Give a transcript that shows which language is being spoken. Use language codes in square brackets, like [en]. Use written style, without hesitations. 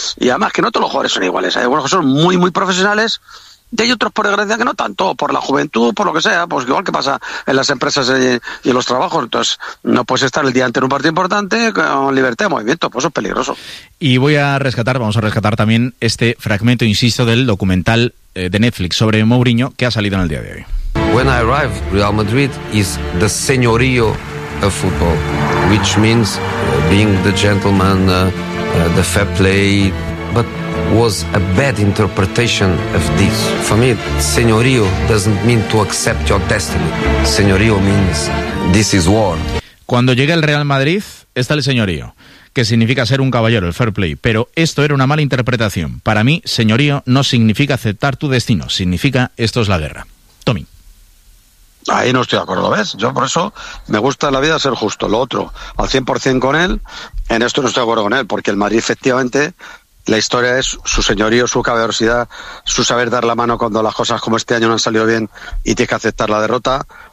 [es] Y además que no todos los jugadores son iguales. Hay algunos que son muy, muy profesionales, y hay otros, por desgracia, que no tanto, por la juventud, por lo que sea, pues igual que pasa en las empresas y en los trabajos. Entonces, no puedes estar el día ante un partido importante con libertad de movimiento, pues eso es peligroso. Y vamos a rescatar también este fragmento, insisto, del documental de Netflix sobre Mourinho que ha salido en el día de hoy. [en] When I arrive, Real Madrid is the señorío of football, which means being the gentleman, the fair play, but was a bad interpretation of this. For me, señorío doesn't mean to accept your destiny. Señorío means this is war. [es] Cuando llega el Real Madrid, está el señorío, que significa ser un caballero, el fair play. Pero esto era una mala interpretación. Para mí, señorío no significa aceptar tu destino. Significa esto es la guerra. Tommy. Ahí no estoy de acuerdo, ¿ves? Yo por eso me gusta en la vida ser justo. Lo otro, al 100% con él, en esto no estoy de acuerdo con él, porque el Madrid efectivamente, la historia es su señorío, su caballerosidad, su saber dar la mano cuando las cosas como este año no han salido bien y tienes que aceptar la derrota.